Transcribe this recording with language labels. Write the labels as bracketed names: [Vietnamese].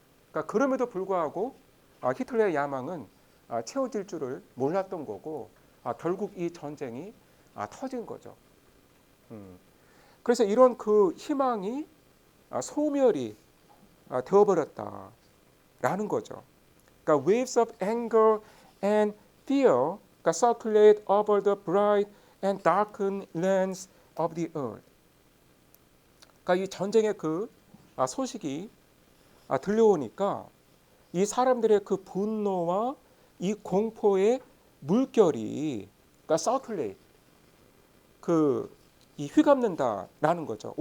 [Korean] 그러니까 그럼에도 불구하고 히틀러의 야망은 채워질 줄을 몰랐던 거고, 결국 이 전쟁이 터진 거죠. 그래서 이런 그 희망이 소멸이 되어버렸다라는 거죠. 그러니까 [English] waves of anger and fear circulate over the bright and darkened lands of the earth. [Korean] 그러니까 이 전쟁의 그 소식이 들려오니까 이 사람들의 그 분노와 이 공포의 물결이 그러니까 circulate, 이 휘감는다라는 거죠.